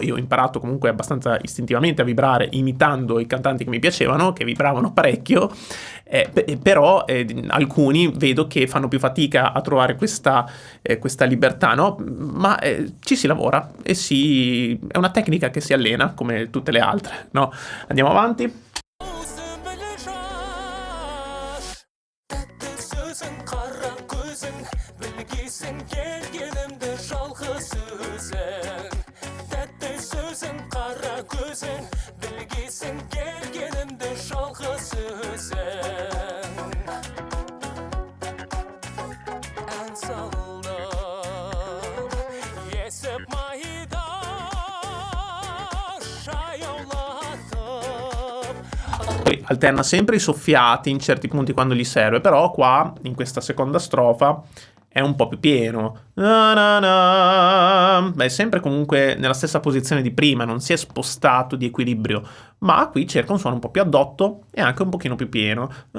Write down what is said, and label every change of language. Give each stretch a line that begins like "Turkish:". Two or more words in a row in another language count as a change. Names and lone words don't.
Italian: Io ho imparato comunque abbastanza istintivamente a vibrare imitando i cantanti che mi piacevano, che vibravano parecchio, però alcuni vedo che fanno più fatica a trovare questa libertà, no? Ma ci si lavora e è una tecnica che si allena come tutte le altre, no? Andiamo avanti.
Kazakh: Тәтті сөзің, қара көзің, білгейсің Білгейсің келгенімді жалғыз өзің Тәтті сөзің қара көзің Білгейсің келгенімді жалғыз өзің Ән салдым есіп майда
Italian: Poi alterna sempre i soffiati in certi punti quando gli serve, però qua in questa seconda strofa è un po' più pieno. Beh, è sempre comunque nella stessa posizione di prima, non si è spostato di equilibrio, ma qui cerca un suono un po' più addotto e anche un pochino più pieno.